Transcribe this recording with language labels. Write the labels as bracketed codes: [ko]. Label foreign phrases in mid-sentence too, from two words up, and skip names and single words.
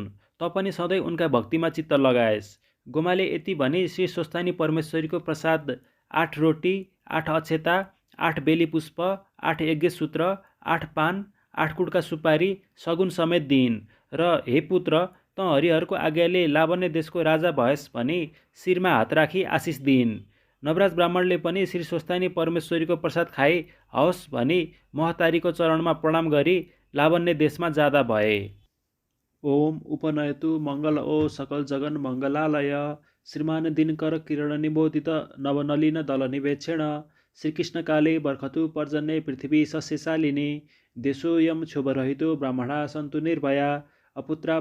[ne] त पनि सधैँ उनका भक्तिमा चित्त लगाएस्। गोमाले यति भनी श्री स्वस्थानी परमेश्वरीको प्रसाद 8 रोटी, 8 अक्षता, 8 बेली पुष्प, 8 यज्ञसूत्र, 8 पान, 8 कुडका सुपारी सगुन समेत दिइन् र हे पुत्र, त हरिहरको आज्ञाले लावण्य देशको राजा भएस् भनी शिरमा हात राखी आशिष दिइन्। नवराज ब्राह्मणले पनि श्री स्वस्थानी परमेश्वरीको प्रसाद खाई हवस् भनी महतारीको चरणमा प्रणाम गरी लावण्य देशमा जाँदा भए। [sa] ओम उपनयतु मङ्गल ओ सकल जगन मङ्गलालय श्रीमान दिनकर किरण निबोधित नवनलिन दल निवेक्षण श्रीकृष्णकाले बर्खतु पर्जन्ये पृथिवी सस्यशालिनी देशोऽयं क्षोभरहितो ब्राह्मणा सन्तु निर्भया अपुत्रा